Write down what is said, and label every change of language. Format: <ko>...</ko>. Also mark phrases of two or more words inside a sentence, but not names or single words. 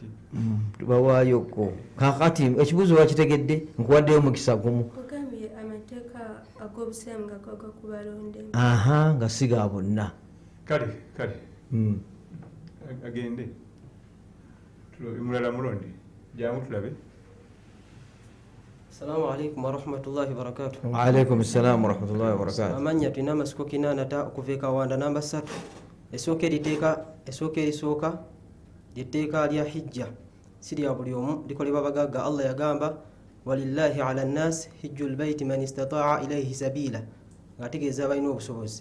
<lg>tubawayoko kakati ekibuuzo wakitegedde nkuwaddeyo omukisa gumu ogambye amateeka ag'obusiraamu nga gaga kubalondemu nga si ga bonna kale agende mulala mulondi jangu tulabe.</lg> <ar>السلام عليكم ورحمة الله وبركاته. وعليكم السلام ورحمة الله وبركاته.</ar> <lg>Amanya tulina amasiko 8 okuva ekawanda namba 3 esooka erisooka lyetteeka lya hijja si lya buli omu likolebwa bagagga. Allah yagamba</lg> <ar>ولله على الناس حج البيت من استطاع إليه سبيلا</ar> <lg>ng'ategeeza abalina obusobozi.</lg>